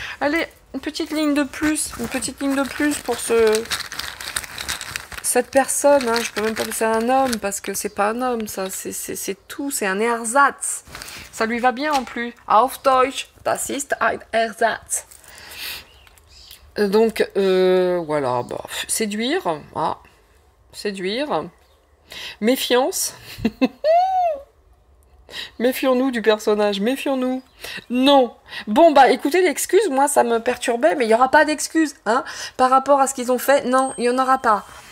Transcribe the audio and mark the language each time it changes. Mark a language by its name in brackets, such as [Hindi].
[French] Allez, une petite ligne de plus pour cette personne, hein, je peux même pas c'est un homme, parce que c'est pas un homme, ça, c'est tout, c'est un Ersatz. Ça lui va bien en plus. [German] Auf Deutsch, das ist ein Ersatz. [French] Donc, voilà, bah, séduire, ah, séduire, méfiance. Méfions-nous du personnage, méfions-nous. Non. Bon, bah écoutez, l'excuse, moi, ça me perturbait, mais il n'y aura pas d'excuse, hein, par rapport à ce qu'ils ont fait. Non, il n'y en aura pas.